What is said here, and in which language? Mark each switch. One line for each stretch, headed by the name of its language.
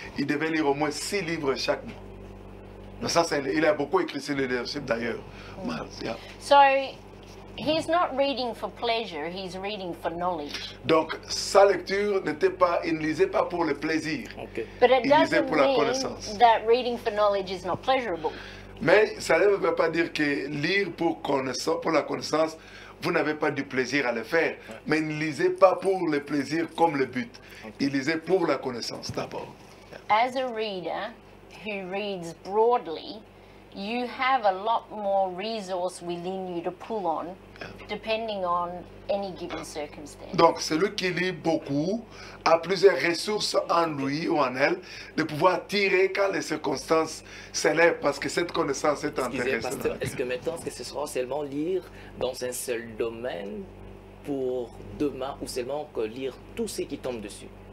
French: Il devait lire au moins 6 livres chaque mois. Donc ça, il a beaucoup écrit sur le leadership d'ailleurs.
English: So, he's not reading for pleasure, he's reading for knowledge.
French: Donc, sa lecture n'était pas, il ne lisait pas pour le plaisir.
English: Okay. But it doesn't mean that reading for knowledge is not pleasurable.
French: Mais ça ne veut pas dire que lire pour la connaissance, vous n'avez pas du plaisir à le faire. Mais ne lisez pas pour le plaisir comme le but. Il lisait pour la connaissance d'abord.
English: As a reader who reads broadly, you have a lot more resource within you to pull on, depending on any given circumstance.
French: Donc, celui qui lit beaucoup a plusieurs ressources en lui ou en elle de pouvoir tirer quand les circonstances s'élèvent, parce que cette connaissance est intéressante. Est-ce que maintenant, ce sera seulement lire dans un seul domaine pour demain, ou seulement lire tout ce qui tombe dessus?